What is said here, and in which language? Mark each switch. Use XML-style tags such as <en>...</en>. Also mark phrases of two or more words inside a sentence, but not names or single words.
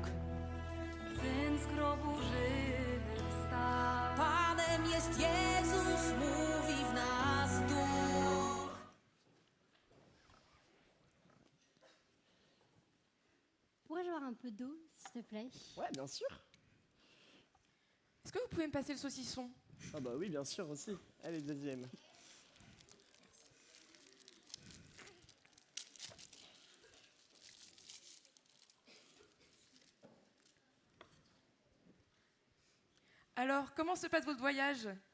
<pl>Syn z grobu żywy wstał. Panem jest Jezus, mówi w nas duch.</pl> <fr>Pourrais-je avoir un peu d'eau, s'il te plaît? Ouais, bien sûr. Est-ce que vous pouvez me passer le saucisson? Ah bah oui, bien sûr aussi. Allez, deuxième. Alors, comment se passe votre voyage?</fr>